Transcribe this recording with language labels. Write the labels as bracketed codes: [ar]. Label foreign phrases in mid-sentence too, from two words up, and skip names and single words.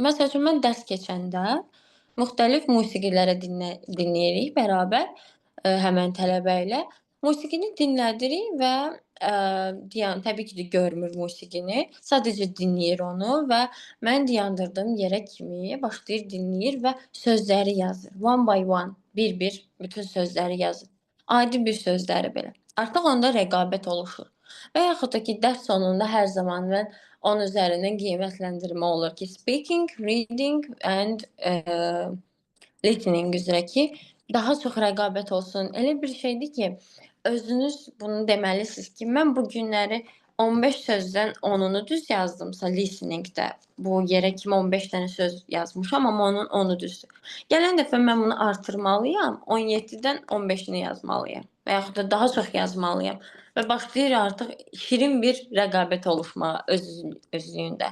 [az] Məsəl üçün, mən dərs keçəndə müxtəlif musiqiləri dinləyirik bərabər həmən tələbə ilə. Musiqini dinlədirik və təbii ki də görmür musiqini, sadəcə dinləyir onu və mən dayandırdığım yerə kimi başlayır dinləyir və sözləri yazır. [en] One by one, [az] bir-bir bütün sözləri yazır. Adi bir sözləri belə. Artıq onda rəqabət oluşur. Və yaxud da ki, dərs sonunda hər zaman mən onun üzərindən qiymətləndirmə olur ki, [en] speaking, reading and listening [az] üzrə ki, daha çox rəqabət olsun. Elə bir şeydir ki, özünüz bunu deməlisiniz ki, mən bu günləri 15 sözdən 10-unu düz yazdımsa listeningdə, bu yerə kimi 15 dənə söz yazmışam, amma onun 10-u düzdür. Gələn dəfə mən bunu artırmalıyam, 17-dən 15-ini yazmalıyam və yaxud da daha çox yazmalıyam və başlayır artıq şirin bir rəqabət oluşmağa özlüyündə.